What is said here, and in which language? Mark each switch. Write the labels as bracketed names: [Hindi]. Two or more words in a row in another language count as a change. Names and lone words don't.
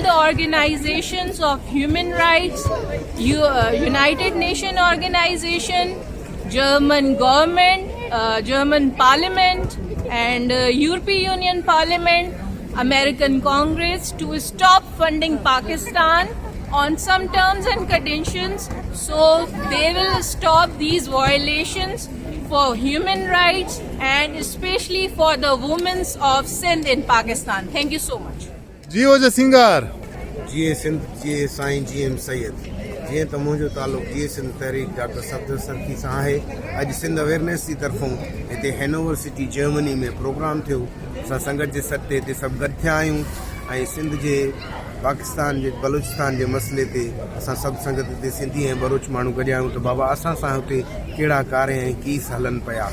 [English] the organizations of human rights, United Nations Organization, German government, German Parliament, and European Union Parliament, American Congress, to stop funding Pakistan on some terms and conditions, so they will stop these violations for human rights and especially for the women of Sindh in Pakistan. Thank you so much. [Sindhi] जीओ जे सिंगार जीअं सिंध जे साईं GM सैयद, जीअं त मुंहिंजो तालुक़ु जीअं सिंध तहरीक डॉक्टर सफदर सरकी सां आहे। अॼु सिंध अवेयरनेस जी तरफ़ों हिते हैनोवर सिटी जर्मनी में प्रोग्राम थियो। असां संगत जे सॾ ते हिते सभु गॾु थिया आहियूं ऐं सिंध जे पाकिस्तान जे बलूचिस्तान जे मसइले ते असां सभु संगत हिते सिंधी ऐं बलोच माण्हू गॾिया आहियूं त बाबा असां सां हुते कहिड़ा कार्य ऐं कीस हलनि पिया।